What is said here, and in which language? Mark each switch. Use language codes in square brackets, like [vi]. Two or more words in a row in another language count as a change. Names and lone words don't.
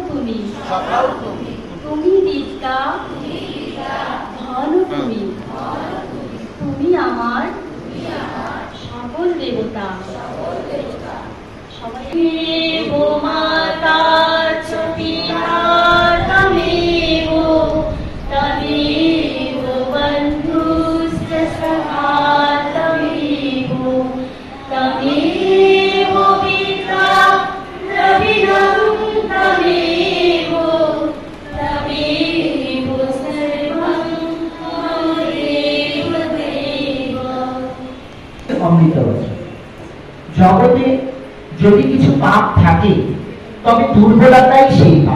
[bn] সখাও তুমি, তুমি তুমি, তুমি আমার সকল দেবতা। [sa] सबाइ गो माता च पिता तमेव तमेव बन्धुश्च सखा तमेव तमेव पिता द्रविणं तमेव तमेव सर्वं मम देव देव। [bn] অমৃত জগতে যদি কিছু পাপ থাকে তবে দুর্বলতাই সেই পাপ।